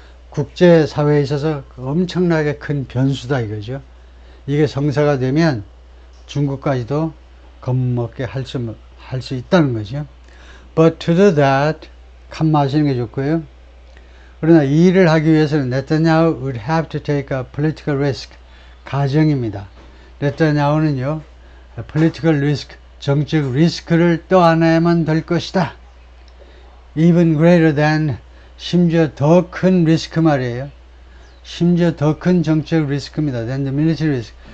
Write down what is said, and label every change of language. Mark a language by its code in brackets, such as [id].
[ko] 국제사회에 있어서 엄청나게 큰 변수다 이거죠. 이게 성사가 되면 중국까지도 겁먹게 할 수 있다는 거죠. [en] But to do that, [ko] 칸 마시는 게 좋고요. 그러나 이 일을 하기 위해서는 [en] 네타냐후 would have to take a political risk. [ko] 가정입니다. 네타냐후는요, [en] political risk, [ko] 정책 리스크를 떠안아야만 될 것이다. [en] Even greater than, [ko] 심지어 더 큰 리스크 말이에요. 심지어 더 큰 정책 리스크입니다. [en] Than the military risk.